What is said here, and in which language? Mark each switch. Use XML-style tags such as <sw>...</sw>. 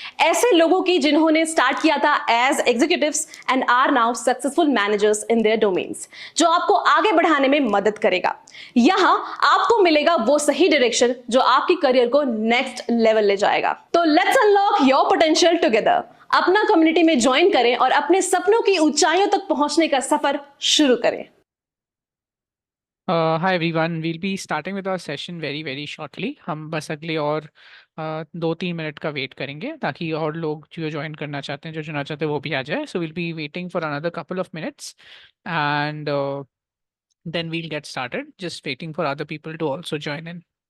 <hi>ऐसे लोगों की जिन्होंने स्टार्ट किया था</hi> <en>as executives and are now successful managers in their domains,</en> <hi>जो आपको आगे बढ़ाने में मदद करेगा। यहाँ आपको मिलेगा वो सही डायरेक्शन जो आपकी करियर को नेक्स्ट लेवल ले जाएगा। तो</hi> <en>Let's unlock your potential together.</en> <hi>अपना कम्युनिटी में ज्वाइन करें और अपने सपनों की ऊंचाइयों तक पहुंचने का सफर शुरू करें।</hi> <en>Hi everyone, we'll be starting with our session very shortly.</en> <hi>हम बस अगले और 2-3 मिनट का वेट करेंगे ताकि और लोग जो ज्वाइन करना चाहते हैं, जो जुड़ना चाहते हैं वो भी आ जाए.</hi> <en>So we'll be waiting for another couple of minutes and then we'll get started. Just waiting for other people to also join in.</en>